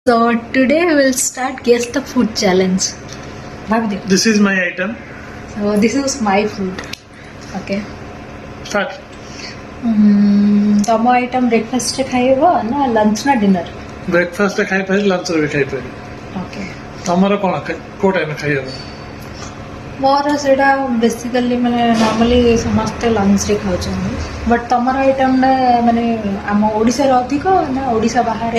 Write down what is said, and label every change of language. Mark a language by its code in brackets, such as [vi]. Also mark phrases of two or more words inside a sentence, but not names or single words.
[en] So today we will start guess the food challenge. Bhavdi. This is my item. So this is my food. Okay. Start. [or] ତମ ଆଇଟମ୍ ବ୍ରେକଫାଷ୍ଟରେ ଖାଇବ ନା ଲଞ୍ଚ ନା ଡିନର? ବ୍ରେକଫାଷ୍ଟ ଖାଇପାରି ଲଞ୍ଚରେ ବି ଖାଇପାରି। ଓକେ। ତମର କଣ କୋଉ ଟାଇମ୍ ଖାଇବ? ମୋର ସେଇଟା ବେସିକାଲି ମାନେ ନର୍ମାଲି ସମସ୍ତେ ଲଞ୍ଚରେ ଖାଉଛନ୍ତି, ବଟ୍ ତମର ଆଇଟମ୍ଟା ମାନେ ଆମ ଓଡ଼ିଶାରେ ଅଧିକ ନା ଓଡ଼ିଶା ବାହାରେ?